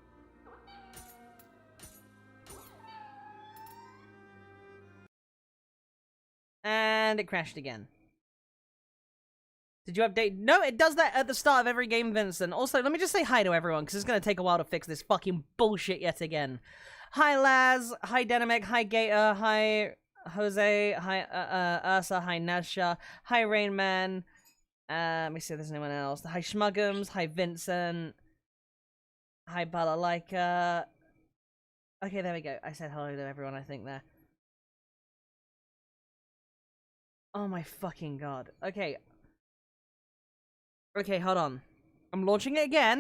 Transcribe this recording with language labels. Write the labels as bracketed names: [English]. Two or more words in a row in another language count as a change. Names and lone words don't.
[English] And it crashed again. Did you update? No, it does that at the start of every game, Vincent. Also, let me just say hi to everyone, because it's going to take a while to fix this fucking bullshit yet again. Hi, Laz. Hi, Dynamic. Hi, Gator. Hi, Jose. Hi, Ursa. Hi, Nasha. Hi, Rainman. Let me see if there's anyone else. Hi, Schmuggums. Hi, Vincent. Hi, Balalaika. Okay, there we go. I said hello to everyone, I think, there. Oh my fucking god. Okay. Okay, hold on. I'm launching it again.